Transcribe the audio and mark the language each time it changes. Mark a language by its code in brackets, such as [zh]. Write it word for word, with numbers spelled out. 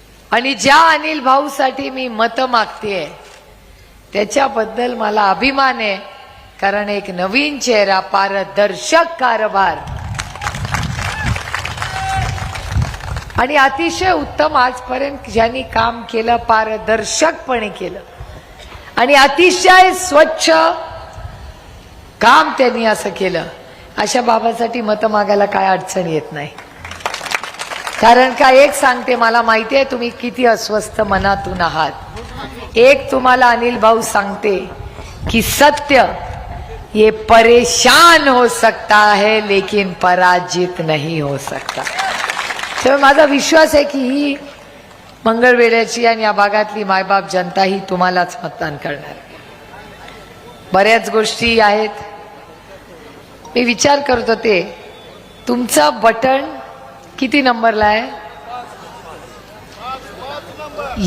[mr] आणि ज्या अनिल भाऊसाठी मी मतं मागतेय त्याच्याबद्दल मला अभिमान आहे, कारण एक नवीन चेहरा, पारदर्शक कारभार आणि अतिशय उत्तम आजपर्यंत ज्यांनी काम केलं, पारदर्शकपणे केलं आणि अतिशय स्वच्छ काम त्यांनी असं केलं, अशा बाबासाठी मतं मागायला काय अडचण येत नाही. कारण का, एक सांगते, मला माहिती आहे तुम्ही किती अस्वस्थ मनातून आहात. एक तुम्हाला अनिल भाऊ सांगते की सत्य [hi] ये परेशान हो सकता है लेकिन पराजित नहीं हो सकता. [mr] तर माझा विश्वास आहे की ही मंगळवेढ्याची आणि या भागातली मायबाप जनता ही तुम्हालाच मतदान करणार आहे. बऱ्याच गोष्टी आहेत. मी विचार करत होते तुमचा बटन किती नंबरला आहे.